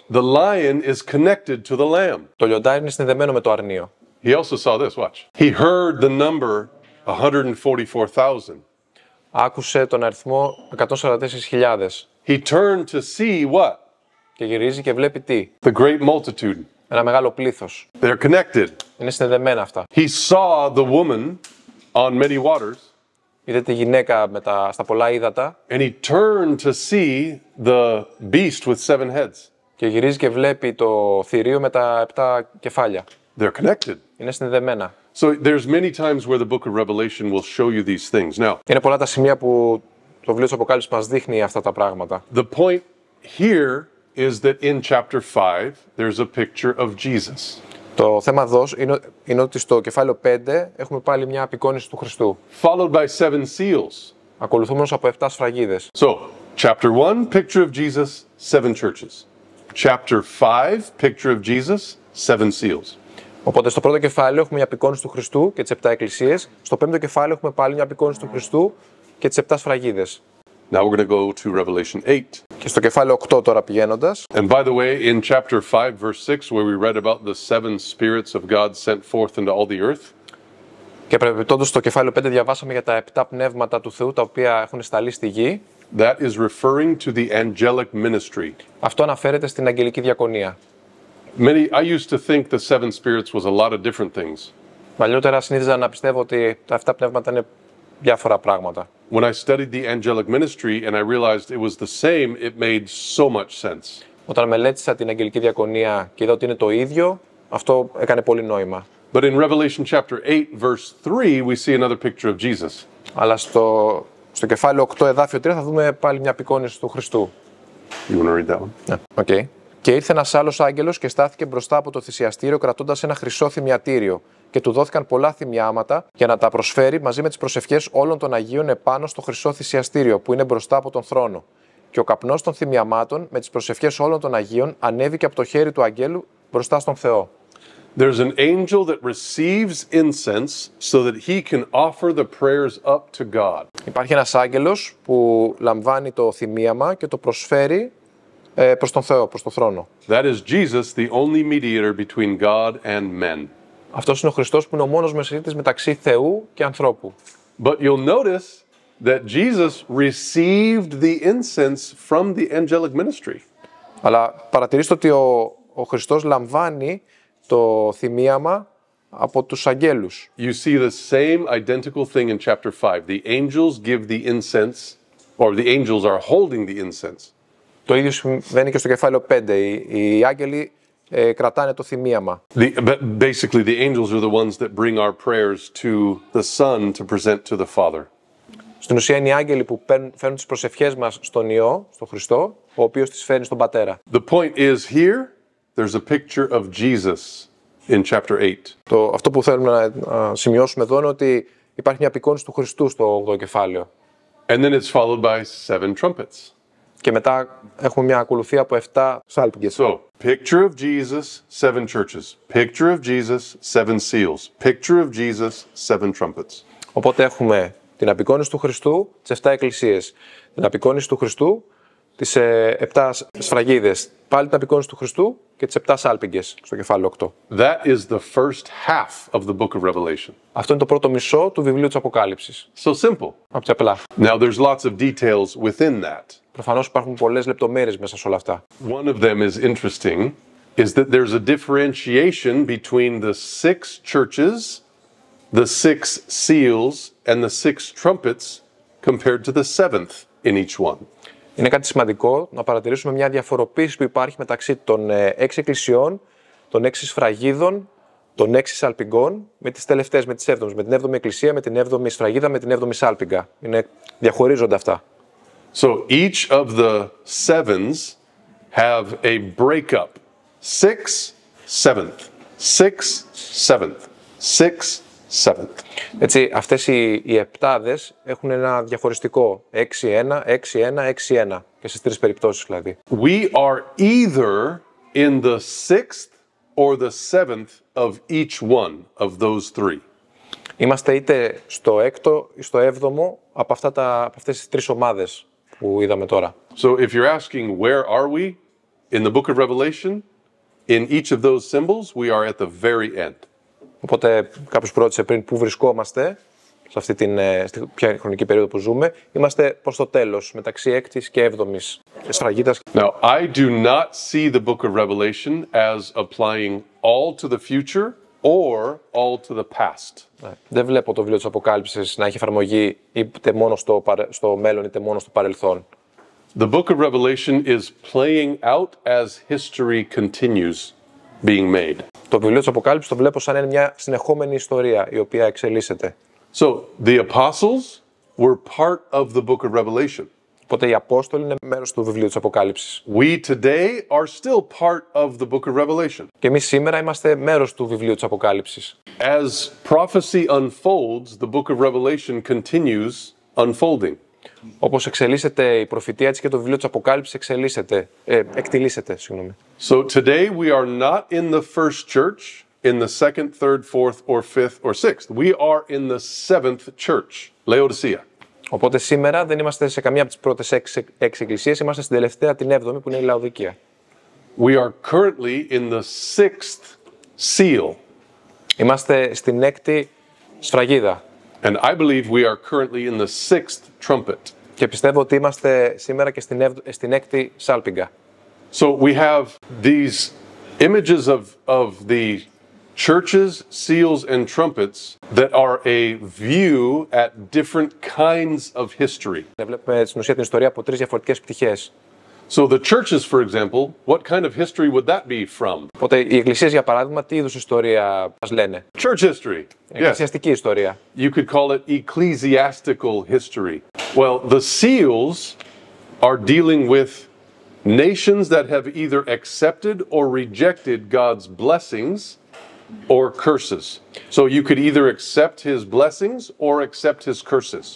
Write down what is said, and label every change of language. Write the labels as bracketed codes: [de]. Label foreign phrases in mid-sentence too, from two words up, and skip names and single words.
[en] The lion is connected to the lamb. [el] Το λιοντάρι είναι συνδεμένο με το αρνείο. [en] He also saw this, watch. He heard the number 144,000. [el] Άκουσε τον αριθμό 144.000. [en] He turned to see what? [el] Και γυρίζει και βλέπει τι? [en] The great multitude. [el] Ένα μεγάλο πλήθος. [en] They're connected. [el] Είναι συνδεμένα αυτά. [en] He saw the woman on many waters. [el] Είδε τη γυναίκα στα πολλά ύδατα. [en] And he turned to see the beast with 7 heads. [el] Και γυρίζει και βλέπει το θηρίο με τα 7 κεφάλια. [en] They're connected. [el] Είναι συνδεμένα. [en] So there's many times where the book of Revelation will show you these things. Now, [el] Είναι πολλά τα σημεία που το βιβλίο της Αποκάλυψης μας δείχνει αυτά τα πράγματα. [en] the point here is that in chapter 5, there's a picture of Jesus. [el] Το θέμα εδώ είναι ότι στο κεφάλαιο 5 έχουμε πάλι μια απεικόνιση του Χριστού. [en] Followed by 7 seals. [el] Ακολουθούμενος από 7 σφραγίδες. [en] So, chapter 1, picture of Jesus, 7 churches. Chapter 5, picture of Jesus, 7 seals. [el] Οπότε στο πρώτο κεφάλαιο έχουμε μια απεικόνιση του Χριστού και τις 7 εκκλησίες. Στο πέμπτο κεφάλαιο έχουμε πάλι μια απεικόνιση του Χριστού και τις 7 σφραγίδες. [en] Now we're going to go to Revelation 8. [el] Και στο κεφάλαιο 8 τώρα πηγαίνοντας. [en] And by the way, in chapter 5, verse 6, where we read about the 7 spirits of God sent forth into all the earth. [el] Και παρεμπιπτόντως στο κεφάλαιο 5 διαβάσαμε για τα 7 πνεύματα του Θεού τα οποία έχουν σταλεί στη γη. [en] That is referring to the angelic ministry. [el] Αυτό αναφέρεται στην αγγελική διακονία. [en] I used to think the 7 spirits was a lot of different things. [el] Παλιότερα συνήθιζα να πιστεύω ότι τα 7 πνεύματα είναι διάφορα πράγματα. [en] When I studied the angelic ministry and I realized it was the same, it made so much sense. [el] Όταν μελέτησα την αγγελική διακονία και είδα ότι είναι το ίδιο, αυτό έκανε πολύ νόημα. [en] But in Revelation chapter 8, verse 3, we see another picture of Jesus. [el] Αλλά στο κεφάλαιο 8, εδάφιο 3, θα δούμε πάλι μια απεικόνιση του Χριστού. [en] You want to read that one? [el] Ναι, okay. Και ήρθε ένας άλλος άγγελος και στάθηκε μπροστά από το θυσιαστήριο κρατώντας ένα χρυσό θυμιατήριο. Και του δόθηκαν πολλά θυμιάματα για να τα προσφέρει μαζί με τις προσευχές όλων των Αγίων επάνω στο χρυσό θυσιαστήριο που είναι μπροστά από τον θρόνο. Και ο καπνός των θυμιαμάτων με τις προσευχές όλων των Αγίων ανέβηκε από το χέρι του αγγέλου μπροστά στον Θεό. [en] There's an angel that receives incense so that he can offer the prayers up to God. [el] Υπάρχει ένας άγγελος που λαμβάνει το θυμίαμα και το προσφέρει προς τον Θεό, προς τον θρόνο. [en] That is Jesus, the only mediator between God and men. [el] Αυτός είναι ο Χριστός που είναι ο μόνος μεσίτης μεταξύ Θεού και ανθρώπου. [en] But you'll notice that Jesus received the incense from the angelic ministry. [el] Αλλά παρατηρήστε ότι ο Χριστός λαμβάνει το θυμίαμα από τους αγγέλους. [en] You see the same identical thing in chapter 5. The angels give the incense, or the angels are holding the incense. [el] Το ίδιο συμβαίνει και στο κεφάλαιο 5. Οι άγγελοι κρατάνε το θυμίαμα. [en] Basically, the angels are the ones that bring our prayers to the Son to present to the Father. [el] Στην ουσία είναι οι άγγελοι που φέρνουν τις προσευχές μας στον Υιό, στον Χριστό, ο οποίος τις φέρνει στον Πατέρα. [en] The point is here, there's a picture of Jesus in chapter 8. [el] Αυτό που θέλουμε να σημειώσουμε εδώ είναι ότι υπάρχει μια απεικόνιση του Χριστού στο 8ο κεφάλαιο. [en] And then it's followed by 7 trumpets. [el] Και μετά έχουμε μια ακολουθία από 7 σάλπιγγες. [en] So, picture of Jesus, 7 churches. Picture of Jesus, 7 seals. Picture of Jesus, 7 trumpets. [el] Οπότε έχουμε την απεικόνιση του Χριστού, τις 7 εκκλησίες. Την απεικόνιση του Χριστού, τις 7 σφραγίδες. Πάλι την απεικόνιση του Χριστού και τις 7 σάλπιγγες στο κεφάλαιο 8. [en] That is the first half of the book of Revelation. [el] Αυτό είναι το πρώτο μισό του βιβλίου της Αποκάλυψης. [en] So simple. [el] Από απλά. [en] Now, there's lots of details within that. [el] Προφανώς υπάρχουν πολλές λεπτομέρειες μέσα σε όλα αυτά. [en] One of them is interesting, is that there's a differentiation between the 6 churches, the 6 seals, and the 6 trumpets compared to the 7th in each one. [el] Είναι κάτι σημαντικό να παρατηρήσουμε μια διαφοροποίηση που υπάρχει μεταξύ των 6 εκκλησιών, των 6 σφραγίδων, των 6 σαλπιγγών, με τις τελευταίες, με τις 7ες, με την 7η εκκλησία, με την 7η σφραγίδα, με την 7η σάλπιγγα. Διαχωρίζονται αυτά. [en] So each of the 7s have a breakup. 6, 7th, 6, 7th, 6, 7th. [el] Έτσι, αυτές οι επτάδες έχουν ένα διαχωριστικό 6-1, 6-1, 6-1 και στις 3 περιπτώσεις δηλαδή. [en] We are either in the 6th or the 7th of each one of those 3. [el] Είμαστε είτε στο 6ο ή στο 7ο από αυτές τις 3 ομάδες που είδαμε τώρα. [en] So if you're asking where are we in the book of Revelation, in each of those symbols, we are at the very end. [el] Οπότε κάποιος που ρώτησε πριν πού βρισκόμαστε, σε αυτή την ποια χρονική περίοδο που ζούμε, είμαστε προς το τέλος, μεταξύ 6ης και 7ης σφραγίδας. [en] Now, I do not see the book of Revelation as applying all to the future or all to the past. [el] Δεν βλέπω το βιβλίο της Αποκάλυψης να έχει εφαρμογή είτε μόνο στο μέλλον είτε μόνο στο παρελθόν. [en] The book of Revelation is playing out as history continues being made. [el] Το βιβλίο της Αποκάλυψης το βλέπω σαν είναι μια συνεχόμενη ιστορία η οποία εξελίσσεται. [en] So, the apostles were part of the book of Revelation. [el] Οπότε οι Απόστολοι είναι μέρος του βιβλίου της Αποκάλυψης. [en] We today are still part of the book of Revelation. [el] Και εμείς σήμερα είμαστε μέρος του βιβλίου της Αποκάλυψης. [en] As prophecy unfolds, the book of Revelation continues unfolding. [el] Όπως εξελίσσεται η προφητεία της και το βιβλίο της Αποκάλυψης εκτιλήσεται. [en] So today we are not in the first church, in the second, third, fourth, or fifth, or sixth. We are in the 7th church, Laodicea. [el] Οπότε σήμερα δεν είμαστε σε καμία από τις πρώτες 6 εκκλησίες, είμαστε στην τελευταία, την 7η, που είναι η Λαοδικία. [en] We are currently in the 6th seal. [el] Είμαστε στην 6η σφραγίδα. [en] And I believe we are currently in the 6th trumpet. [el] Και πιστεύω ότι είμαστε σήμερα και στην 6η σάλπιγγα. [en] So we have these images of the churches, seals, and trumpets that are a view at different kinds of history. [el] Βλέπουμε στην ουσία την ιστορία από 3 διαφορετικές πτυχές. [en] So the churches, for example, what kind of history would that be from? [el] Οπότε οι εκκλησίες, για παράδειγμα, τι είδους ιστορία μας λένε? [en] Church history. Yes. [el] Εκκλησιαστική ιστορία. [en] You could call it ecclesiastical history. Well, the seals are dealing with nations that have either accepted or rejected God's blessings or curses. So you could either accept his blessings or accept his curses.